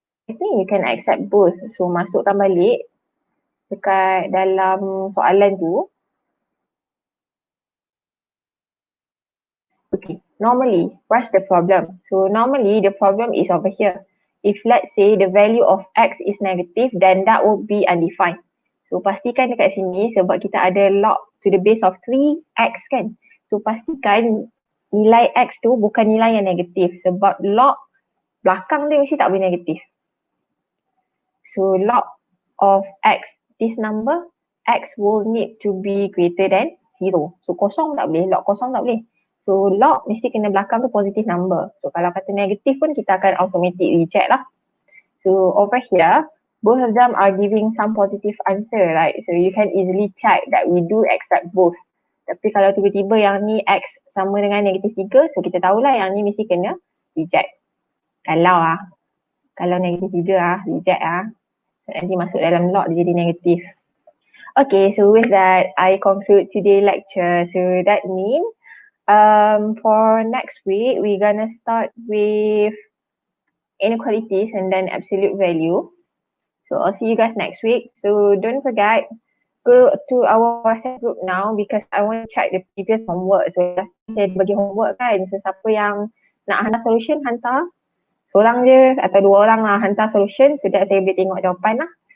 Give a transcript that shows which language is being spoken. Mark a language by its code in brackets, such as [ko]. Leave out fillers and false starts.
[en] I think you can accept both. So [ms] masukkan balik dekat dalam soalan tu. [en] Okay, normally, what's the problem? So normally the problem is over here. If let's say the value of x is negative, then that will be undefined. [ms] So pastikan dekat sini sebab kita ada log to the base of 3x kan. So pastikan nilai x tu bukan nilai yang negatif sebab log belakang dia mesti tak boleh negatif. [en] So log of x, this number, x will need to be greater than 0. [ms] So kosong tak boleh, log kosong tak boleh. So log mesti kena belakang tu [en] positive number. So [ms] kalau kata negatif pun kita akan automatic reject lah. [en] So over here, both of them are giving some positive answer, right? So you can easily check that we do accept both. [ms] Tapi kalau tiba-tiba yang ni x sama dengan negatif 3, so kita tahulah yang ni mesti kena reject. Kalau negatif 3 reject nanti masuk dalam log dia jadi negatif. [en] Okay, so with that, I conclude today's lecture. So that means for next week, we're gonna start with inequalities and then absolute value. So I'll see you guys next week. So don't forget go to our WhatsApp group now because I want to check the previous homework. [ms] So last time saya bagi homework kan. So siapa yang nak hantar solution, hantar. Seorang je atau dua orang lah hantar solution so that saya boleh tengok jawapan lah.